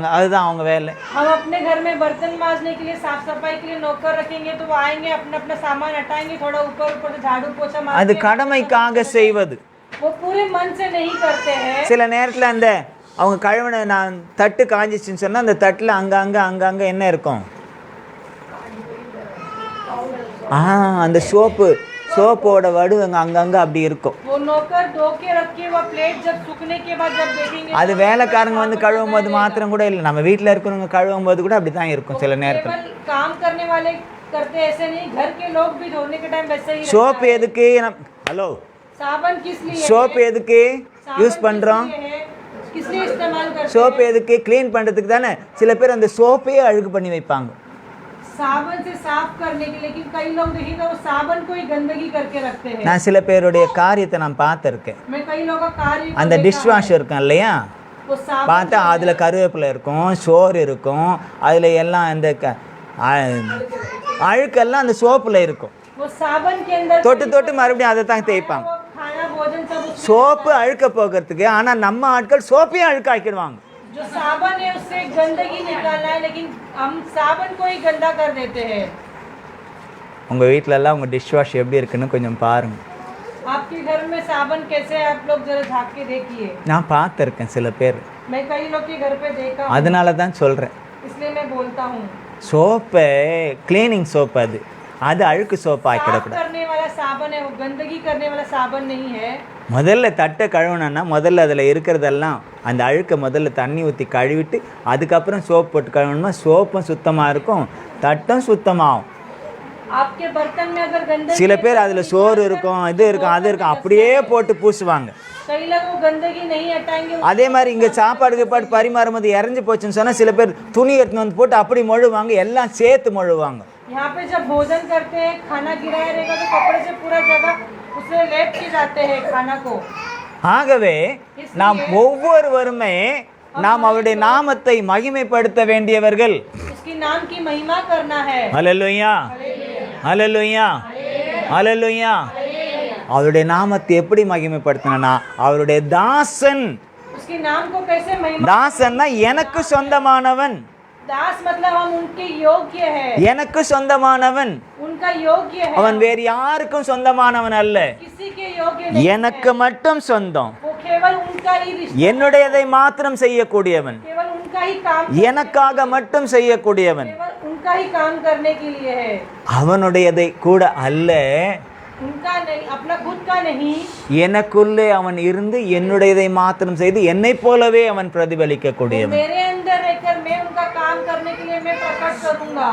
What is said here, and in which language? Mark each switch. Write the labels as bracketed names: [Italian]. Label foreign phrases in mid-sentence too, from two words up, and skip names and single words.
[Tamil] அதுதான் அவங்க வேலை. [Hindi] हम अपने घर में बर्तन मांजने के लिए साफ सफाई के लिए नौकर रखेंगे तो वो आएंगे अपना अपना सामान हटाएंगे, थोड़ा ऊपर ऊपर से झाड़ू पोछा मारते [Tamil] அது கடமைக்காக செய்வது. [Hindi] वो पूरे मन से नहीं करते हैं। [Tamil] சில நேரத்தில் அந்த அவங்க கழுவின நான் தட்டு காஞ்சிச்சுன்னு சொன்னால் அந்த தட்டில் அங்கங்கே என்ன இருக்கும்? அந்த சோப்போட வடுவங்க அங்கங்கே அப்படி இருக்கும். [Hindi] वो नौकर धो के रख के वो प्लेट जब सूखने के बाद जब देखेंगे [Tamil] அது வேலைக்காரங்க கழுவும் போது மாத்திரம் கூட இல்லை, நம்ம வீட்டில் இருக்கிறவங்க கழுவும் போது கூட அப்படி தான் இருக்கும் சில நேரத்தில். [Hindi] केवल काम करने वाले करते ऐसे नहीं, घर के लोग भी धोने के टाइम वैसे ही [Tamil] சோப்பு எதுக்கு? ஹலோ, [Hindi] साबुन किस लिए? [Tamil] சோப்பு எதுக்கு? யூஸ் பண்ணுறோம்? [Hindi] किस लिए इस्तेमाल करते हैं? [Tamil] சோப்பு எதுக்கு? க்ளீன் பண்ணுறதுக்கு தானே. சில பேர் அந்த சோப்பையே அழுக்கு பண்ணி வைப்பாங்க. [Hindi] साबुन से साफ करने के, लेकिन कई लोग देखिएगा वो साबुन को ही गंदगी करके रखते हैं। [Tamil] நான் சில பேருடைய காரியத்தை நான் பார்த்துருக்கேன். [Hindi] मैं कई लोगों का कार्य को [Tamil] அந்த [Hindi] देखा [English] dish wash [Tamil] இருக்கும் இல்லையா, [Hindi] है। वो साबुन [Tamil] பார்த்தா அதில் கருவேப்பிலை இருக்கும், சோறு இருக்கும், அதில் எல்லாம் இந்த அழுக்கெல்லாம் அந்த சோப்பில் இருக்கும். [Hindi] वो साबुन के अंदर [Tamil] தொட்டு தொட்டு மறுபடியும் அதை தான் தேய்ப்பாங்க. [Hindi] वो खाना भोजन सब उसमें [Tamil] சோப்பு அழுக்க போகிறதுக்கு. ஆனால் நம்ம ஆட்கள் சோப்பையும் அழுக்காக்கிடுவாங்க. [Hindi] जो साबुन है उससे गंदगी निकालना है, लेकिन हम साबुन को ही गंदा कर देते हैं। [Tamil] உங்கள் வீட்டிலலாம் உங்கள் [English] dish wash [Tamil] எப்படி இருக்குன்னு கொஞ்சம் பாருங்கள். [Hindi] आपके घर में साबुन कैसे है, आप लोग जरा झाँक के देखिए। [Tamil] நான் பார்த்துருக்கேன் சில பேர். [Hindi] मैं कई लोग के घर पे देखा हूँ, [Tamil] அதனால தான் சொல்கிறேன். [Hindi] इसलिए मैं बोलता हूँ [Tamil] சோப்பை [English] cleaning soap [Tamil] அது அது அழுக்கு சோப்பு [Hindi] साफ [Tamil] ஆக்கிடக்கூடாது. [Hindi] करने वाला साबुन है, वो गंदगी करने वाला साबुन नहीं है। [Tamil] முதல்ல தட்டை கழுவுனா முதல்ல அதில் இருக்கிறதெல்லாம் அந்த அழுக்கை முதல்ல தண்ணி ஊற்றி கழுவிட்டு அதுக்கப்புறம் சோப் போட்டு கழுவணுமா, சோப்பும் சுத்தமாக இருக்கும், தட்டும் சுத்தமாகும். [Hindi] आपके बर्तन में अगर गंदगी [Tamil] சில பேர் அதில் சோறு இருக்கும், இது இருக்கும், அது இருக்கும், அப்படியே போட்டு பூசுவாங்க. [Hindi] कई लोग वो गंदगी नहीं हटाएंगे। [Tamil] அதே மாதிரி இங்கே சாப்பாடு பரிமாறும் போது இறஞ்சி போச்சுன்னு சொன்னால் சில பேர் துணி எடுத்துன்னு வந்து போட்டு அப்படி மொழுவாங்க, எல்லாம் சேர்த்து மொழுவாங்க. [Hindi] यहाँ पे जब भोजन करते हैं, खाना गिराया रहेगा तो कपड़े से पूरा जगह उसे लेप के जाते हैं खाना को। [Tamil] ஆகவே நாம் ஒவ்வொருவருமே நாம் அவருடைய நாமத்தை மகிமைப்படுத்த வேண்டியவர்கள். [Hindi] उसकी नाम की महिमा करना है। [Tamil] ஹல்லேலூயா, ஹல்லேலூயா, ஹல்லேலூயா. அவருடைய நாமத்தை எப்படி மகிமைப்படுத்தினா, அவருடைய தாசன். [Hindi] उसके नाम को कैसे महिमा? [Tamil] தாசன்னா எனக்கு சொந்தமானவன். [Hindi] दास मतलब हम उनके योग्य है, [Tamil] எனக்கு சொந்தமானவன். [Hindi] उनका योग्य है। [Tamil] அவன் வேறு யாருக்கும் சொந்தமானவன் அல்ல, [Hindi] किसी के योग्य नहीं, [Tamil] எனக்கு மட்டும் சொந்தம். [Hindi] वो केवल उनका ही रिश्ता, [Tamil] என்னுடையதை மாத்திரம் செய்யக்கூடியவன், [Hindi] केवल उनका ही काम, [Tamil] எனக்காக மட்டும் செய்யக்கூடியவன். [Hindi] केवल उनका ही काम करने के लिए है, [Tamil] அவனுடையதை கூட அல்ல, [Hindi] उनका नहीं, अपना खुद का नहीं। [Tamil] எனக்குள்ளே அவன் இருந்து என்னுடையதை மாத்திரம் செய்து என்னை போலவே அவன் பிரதிபலிக்க கூடியவன். [Hindi] मेरे अंदर रहकर मैं उनका काम करने के लिए मैं प्रकट करूंगा।